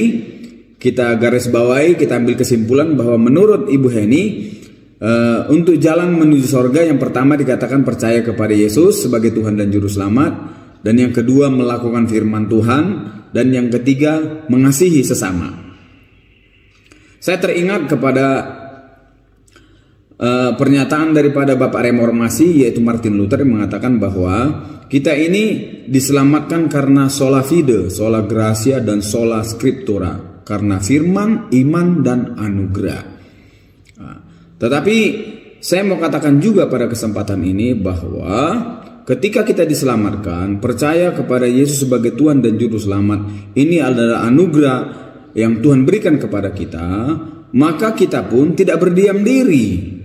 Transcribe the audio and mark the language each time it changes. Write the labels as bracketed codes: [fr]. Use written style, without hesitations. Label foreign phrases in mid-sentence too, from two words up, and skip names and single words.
[id] Kita garis bawahi, kita ambil kesimpulan bahwa menurut Ibu Heni, untuk jalan menuju sorga, yang pertama dikatakan percaya kepada Yesus sebagai Tuhan dan Juru Selamat, dan yang kedua melakukan firman Tuhan, dan yang ketiga mengasihi sesama. Saya teringat kepada pernyataan daripada Bapak Reformasi, yaitu Martin Luther, yang mengatakan bahwa kita ini diselamatkan karena [la] sola fide, sola gratia, [id] dan [la] sola scriptura, [id] karena firman, iman, dan anugerah. Nah, tetapi saya mau katakan juga pada kesempatan ini bahwa ketika kita diselamatkan, percaya kepada Yesus sebagai Tuhan dan Juru Selamat, ini adalah anugerah yang Tuhan berikan kepada kita, maka kita pun tidak berdiam diri.